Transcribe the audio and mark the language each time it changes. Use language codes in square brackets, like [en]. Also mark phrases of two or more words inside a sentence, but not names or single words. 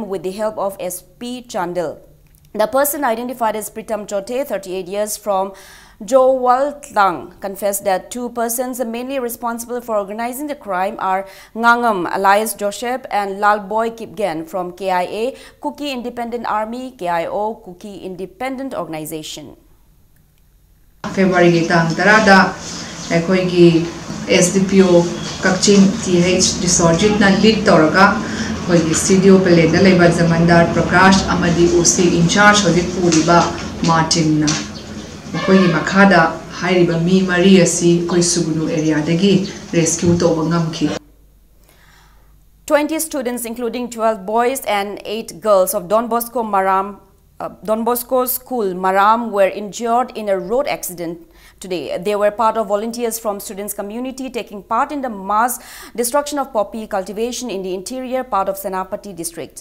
[en] with the help of SP Chandel. The person identified as Pritam Chote, 38 years, from Jowal Tlang, confessed that two persons mainly responsible for organizing the crime are Ngangam alias Joseph and Lalboy Kipgen from KIA, Kuki Independent Army, KIO, Kuki Independent Organization. [mni] February tang tarada akhoi SDPO Kakching TH Disorjit na lead toraga akhoi studio pele da leba Jamandar Prakash amadi [en] OC in charge [mni] hojik puriba Martin na akhoi makhada hairiba mi mari asi koi Sugnu area dagi rescue to ngamki. [en] 20 students including 12 boys and 8 girls of Don Bosco School Maram were injured in a road accident today. They were part of volunteers from students community taking part in the mass destruction of poppy cultivation in the interior part of Senapati district.